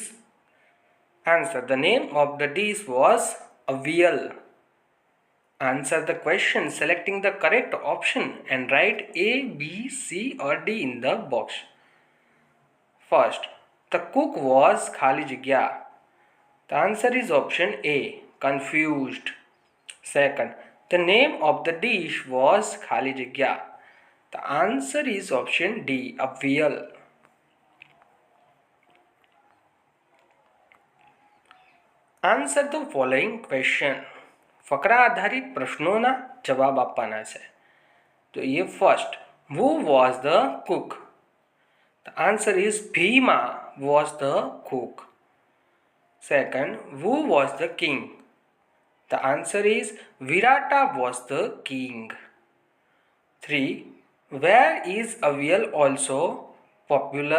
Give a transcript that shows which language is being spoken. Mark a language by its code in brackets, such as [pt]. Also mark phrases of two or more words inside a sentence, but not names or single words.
[en] Answer, the name of the dish was avial. Answer the question selecting the correct option and write A, B, C or D in the box. First, the cook was [gu] ખાલી જગ્યા. [en] The answer is option A, confused. Second, the name of the dish was [gu] ખાલી જગ્યા. [en] The answer is option D, avial. Answer the following question. [gu] ફકરા આધારિત પ્રશ્નોના જવાબ આપવાના છે. તો એ ફર્સ્ટ, [en] who was the cook? The answer is Bhima was the cook. Second, who was the king? The answer is Virata was the king. 3. Where is avial also popular?